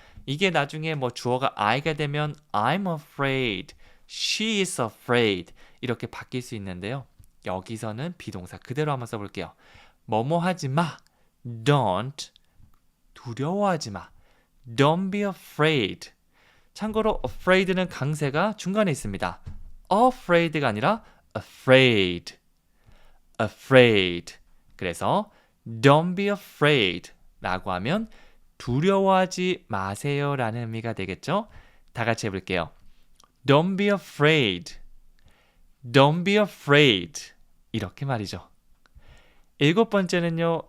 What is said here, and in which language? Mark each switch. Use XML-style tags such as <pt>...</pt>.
<ko>이게 나중에 주어가 I가 되면</ko> <en>I'm afraid, she is afraid</en> <ko>이렇게 바뀔 수 있는데요. 여기서는 비동사 그대로 한번 써볼게요. 뭐뭐 하지 마, don't, 두려워하지 마,</ko> <en>don't be afraid.</en> <ko>참고로 afraid는 강세가 중간에 있습니다. afraid가 아니라 afraid, afraid. 그래서</ko> <en>don't be afraid</en> <ko>라고 하면 두려워하지 마세요 라는 의미가 되겠죠. 다 같이 해볼게요.</ko> <en>Don't be afraid. Don't be afraid.</en> <ko>이렇게 말이죠. 일곱 번째는요.</ko>